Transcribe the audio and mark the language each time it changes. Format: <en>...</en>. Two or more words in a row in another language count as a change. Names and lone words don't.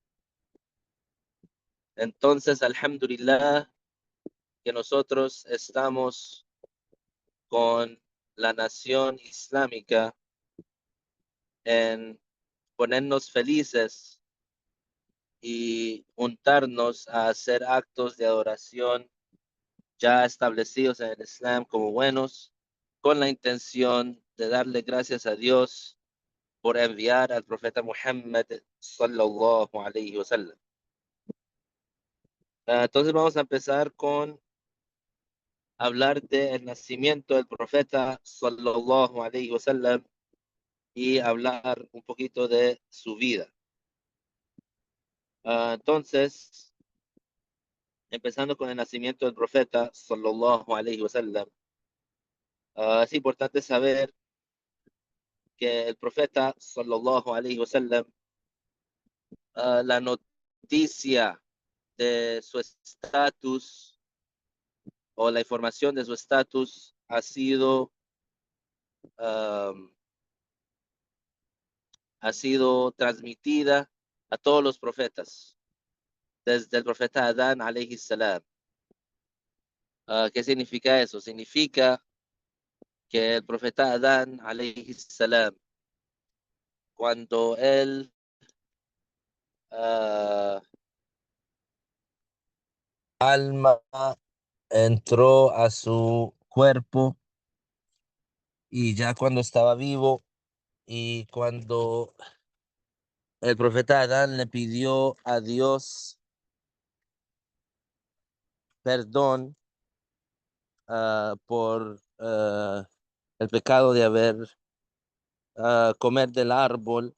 <es>Entonces, alhamdulillah, que nosotros estamos con la nación islámica en ponernos felices y juntarnos a hacer actos de adoración ya establecidos en el Islam como buenos, con la intención de darle gracias a Dios por enviar al profeta Muhammad</es> <ar>صلى الله عليه وسلم.</ar> <es>Entonces vamos a empezar con hablar del nacimiento del profeta</es> <ar>صلى الله عليه وسلم</ar> <es>y hablar un poquito de su vida. Entonces, empezando con el nacimiento del profeta,</es> <ar>صلى الله عليه وسلم.</ar> <es>Es importante saber que el profeta,</es> <ar>صلى الله عليه وسلم,</ar> <es>la noticia de su estatus o la información de su estatus um, ha sido transmitida a todos los profetas, desde el profeta Adán,</es> <ar>عليه السلام.</ar> <es>¿Qué significa eso? Significa que el profeta Adán,</es> <ar>عليه السلام,</ar> <es>cuando él alma entró a su cuerpo y ya cuando estaba vivo y cuando el profeta Adán le pidió a Dios perdón por el pecado de haber comer del árbol.</es>